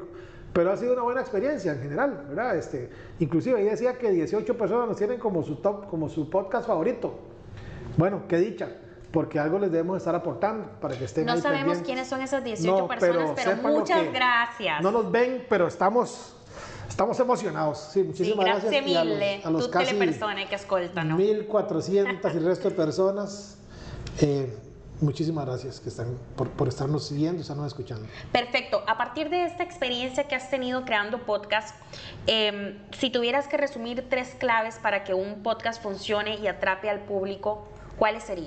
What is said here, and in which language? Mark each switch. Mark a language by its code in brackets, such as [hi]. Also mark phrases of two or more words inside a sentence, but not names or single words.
[es] Pero ha sido una buena experiencia en general, ¿verdad? Inclusive ahí decía que 18 personas nos tienen como su top, como su podcast favorito. Bueno, qué dicha, porque algo les debemos estar aportando para que estén ahí No sabemos pendientes. quiénes son esas 18 personas, pero muchas gracias. No nos ven, pero estamos emocionados. Sí, muchísimas gracias. [it] Grazie mille, [es] a los [it] tutte [es] casi [it] le persone che ascoltano. [es] 1400 y el resto de personas. Muchísimas gracias que están por estarnos siguiendo, estarnos escuchando. Perfecto. A partir de esta experiencia que has tenido creando podcast, si tuvieras que resumir 3 claves para que un podcast funcione y atrape al público, ¿cuáles serían?